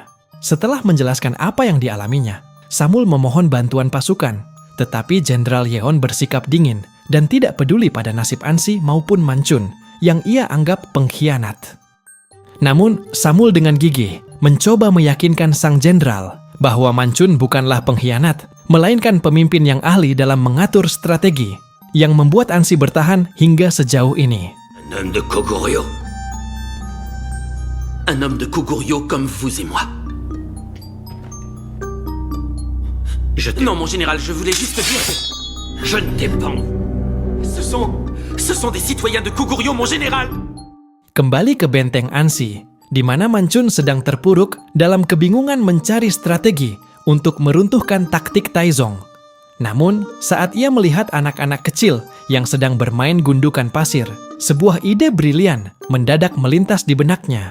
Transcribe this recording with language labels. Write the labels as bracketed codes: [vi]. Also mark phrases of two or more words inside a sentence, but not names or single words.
[id] Setelah menjelaskan apa yang dialaminya, Samul memohon bantuan pasukan, tetapi Jenderal Yeon bersikap dingin dan tidak peduli pada nasib Ansi maupun Manchun yang ia anggap pengkhianat. Namun, Samul dengan gigih mencoba meyakinkan sang jenderal bahwa Manchun bukanlah pengkhianat, melainkan pemimpin yang ahli dalam mengatur strategi yang membuat Ansi bertahan hingga sejauh ini. [fr] Un homme de Koguryo. Un homme de Koguryo comme vous et moi. Non, mon général, je voulais juste dire que... Je ne t'ai pas... Ce sont des citoyens de Koguryo, mon général. [id] Kembali ke benteng Ansi, di mana Manchun sedang terpuruk dalam kebingungan mencari strategi untuk meruntuhkan taktik Taizong. Namun, saat ia melihat anak-anak kecil yang sedang bermain gundukan pasir, sebuah ide brilian mendadak melintas di benaknya.